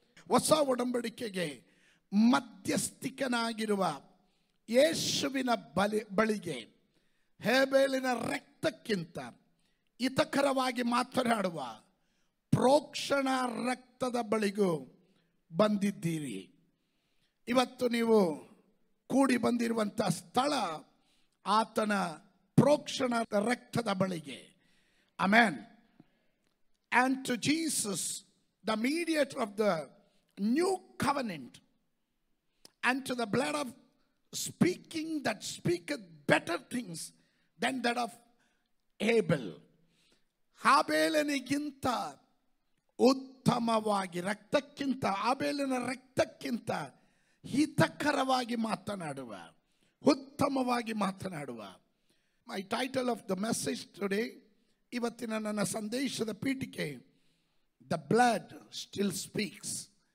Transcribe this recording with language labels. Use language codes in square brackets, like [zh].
[kn] ಹೊಸ ಒಡಂಬಡಿಕೆಗೆ ಮಧ್ಯಸ್ಥಿಕನಾಗಿರುವ ಯೇಸುವಿನ ಬಳಿಗೆ ಹೇಬೇಲಿನ ರಕ್ತಕ್ಕಿಂತ ಹಿತಕರವಾಗಿ ಮಾತನಾಡುವ ಪ್ರೋಕ್ಷಣ ರಕ್ತದ ಬಳಿಗೂ ಬಂದಿದ್ದೀರಿ. ಇವತ್ತು ನೀವು ಕೂಡಿ ಬಂದಿರುವಂಥ ಸ್ಥಳ ಆತನ ಪ್ರೋಕ್ಷಣ ರಕ್ತದ ಬಳಿಗೆ. Amen. [en] And to Jesus, the mediator of the new covenant, and to the blood of speaking that speaketh better things than that of Abel. [kn] ಹಾಬೇಲನಿಗಿಂತ ಉತ್ತಮವಾಗಿ, ರಕ್ತಕ್ಕಿಂತ, ಆಬೇಲನ ರಕ್ತಕ್ಕಿಂತ ಹಿತಕರವಾಗಿ ಮಾತನಾಡುವ, ಉತ್ತಮವಾಗಿ ಮಾತನಾಡುವ. [en] my title of the message today, [kn] ಇವತ್ತಿನ ನನ್ನ ಸಂದೇಶದ ಪೀಠಿಕೆ, [en] The blood still speaks.